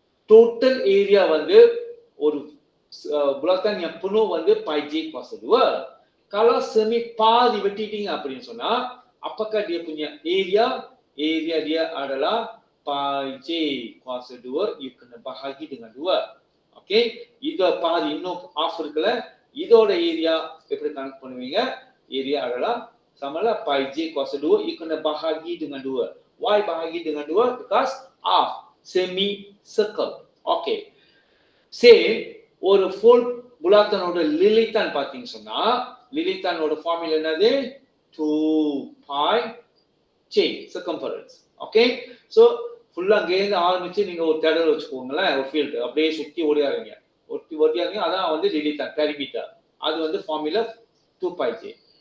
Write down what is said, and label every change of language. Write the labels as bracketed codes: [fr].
[ms] Total area வந்து ஒரு bulatan yang penuh வந்து pi j kuasa 2. Kalau semi [ta] பாதி வெட்டிட்டீங்க அப்படின்னு சொன்னா, [ms] apakah dia punya area dia adalah pi j kuasa 2, you kena bahagi dengan 2. [ta] Okay, இது பாதி இன்னும் half இருக்குல்ல, இதோட ஏரியா எப்படி கணக்கு பண்ணுவீங்க? [ms] ஏரியா adalah samalah pi j kuasa 2, you kena bahagi dengan 2. [en] Why [ms] bahagi dengan 2? [en] Because half semi circle. [ta] Okay, same ஒரு full bulatan lilitan பாத்தீங்க சொன்னா, lilitan ஃபார்முலா என்னது? [en] 2 pi j circumference. [ta] Okay, so ஃபுல்லா அங்கே இருந்து ஆரம்பிச்சு நீங்க ஒரு தேடல் வச்சுக்கோங்களேன், ஒரு ஃபீல்டு அப்படியே சுத்தி ஓடியாருங்க, ஓடியாருங்க, அதான் வந்து lilitan perimeter. அது வந்து ஃபார்முலா 2 pi j.